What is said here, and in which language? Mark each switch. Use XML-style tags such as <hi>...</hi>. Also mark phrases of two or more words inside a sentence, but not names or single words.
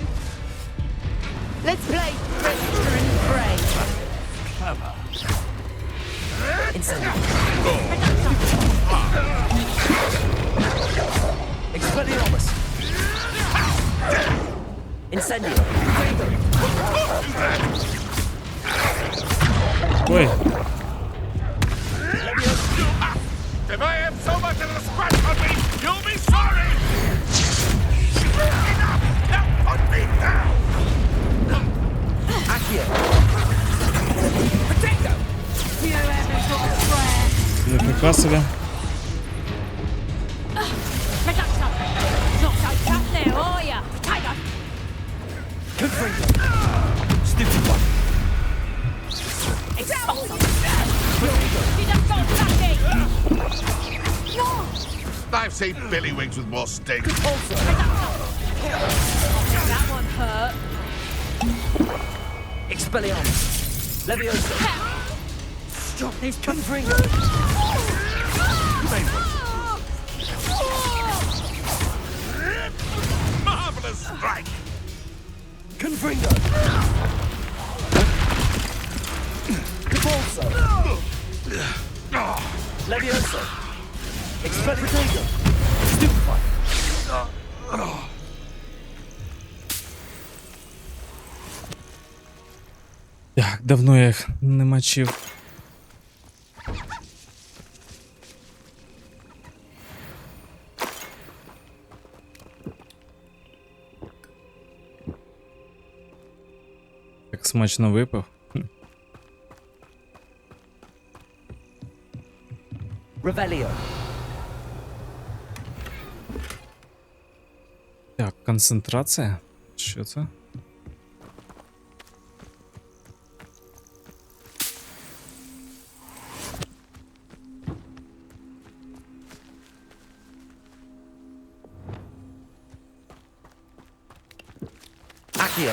<en>Let's play Trickster and Pray. Incendio. Expelliarmus. Incendio. Ой. If I have so much as a scratch on me, you'll be sorry! Enough! Now put me down! Accio. Potato!</en> <uk>Ніфіга собі.</uk> <en>Stupid one. I've seen Billywigs with more steak. That one hurt. Expelliarmus. Leviosa. Stop these Confringo. Marvelous strike! Confringo. Capulso. Leviosa. Expelliarmus. Stupefy.</en> <uk>Так, давно я їх не мочив. Так смачно випив.</uk> <en>Revelio.</en> <uk>Так, концентрація. Що це?</uk> <en>Accio.</en>